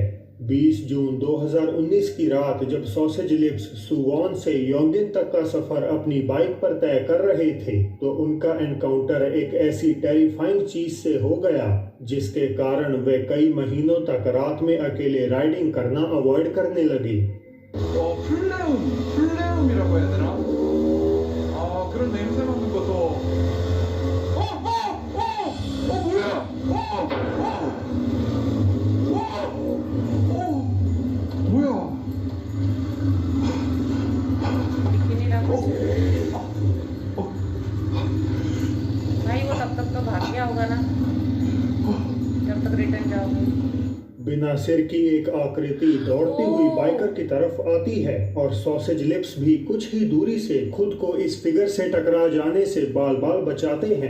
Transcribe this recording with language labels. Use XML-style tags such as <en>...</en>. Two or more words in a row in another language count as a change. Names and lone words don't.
<hi>20 जून 2019 की रात जब सॉसेज लिप्स सुवॉन से योंगिन तक का सफर अपनी बाइक पर तय कर रहे थे तो उनका एनकाउंटर एक ऐसी टेरिफाइंग चीज से हो गया जिसके कारण वे कई महीनों तक रात में अकेले राइडिंग करना अवॉइड करने लगे।</hi> <ko>플레움이라고 해야 되나? 아, 그런 냄새 맡는 것도. 뭐야?</ko> <hi>दिख ही नहीं रहा कुछ। भाई वो तब तक तो भाग गया होगा ना जब तक रिटर्न जाओगे। बिना सिर की एक आकृति दौड़ती हुई बाइकर की तरफ आती है और सॉसेज लिप्स भी कुछ ही दूरी से खुद को इस फिगर से टकरा जाने से बाल बाल बचाते हैं।</hi>